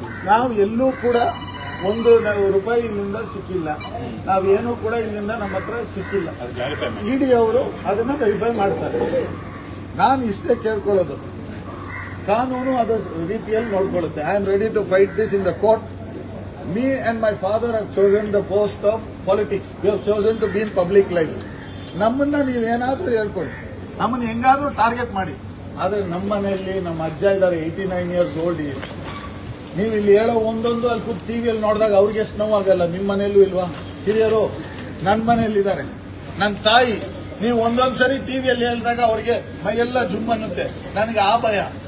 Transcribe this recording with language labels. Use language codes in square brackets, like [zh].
[kn] ನಾವು ಎಲ್ಲೂ ಕೂಡ 1 ರೂಪಾಯಿ ಇಲ್ಲಿಂದ ಸಿಕ್ಕಿಲ್ಲ. ನಾವೇನು ಕೂಡ ಇಲ್ಲಿಂದ ನಮ್ಮ ಹತ್ರ ಸಿಕ್ಕಿಲ್ಲ. ಇಡಿ ಅವರು ಅದನ್ನ ವೆರಿಫೈ ಮಾಡ್ತಾರೆ. ನಾನು ಇಷ್ಟೇ ಕೇಳ್ಕೊಳ್ಳೋದು, ಕಾನೂನು ಅದರ ರೀತಿಯಲ್ಲಿ ನೋಡ್ಕೊಳ್ಳುತ್ತೆ. [en] I am ready to fight this in the court. Me and my father have chosen the post of politics. We have chosen to be in public life. [kn] ನಮ್ಮನ್ನ ನೀವೇನಾದ್ರೂ ಹೇಳ್ಕೊಳ್ಳಿ, ನಮ್ಮನ್ನ ಹೆಂಗಾದ್ರೂ ಟಾರ್ಗೆಟ್ ಮಾಡಿ. ಆದ್ರೆ ನಮ್ಮ ಮನೆಯಲ್ಲಿ ನಮ್ಮ ಅಜ್ಜ ಇದ್ದಾರೆ, [en] 89 years old. [kn] ನೀವು ಇಲ್ಲಿ ಹೇಳೋ ಒಂದೊಂದು ಅಲ್ಲಿ ಕೂತ್ ಟಿವಿಯಲ್ಲಿ ನೋಡಿದಾಗ ಅವ್ರಿಗೆ ಎಷ್ಟು ನೋವಾಗಲ್ಲ? ನಿಮ್ಮ ಮನೆಯಲ್ಲೂ ಇಲ್ವಾ? ಹಿರಿಯರು ನನ್ನ ಮನೆಯಲ್ಲಿದ್ದಾರೆ, ನನ್ನ ತಾಯಿ. ನೀವು ಒಂದೊಂದ್ಸರಿ ಟಿವಿಯಲ್ಲಿ ಹೇಳಿದಾಗ ಅವ್ರಿಗೆ ಮೈಯೆಲ್ಲ ಜುಮ್ ಅನ್ನುತ್ತೆ. ನನಗೆ ಆ ಭಯ.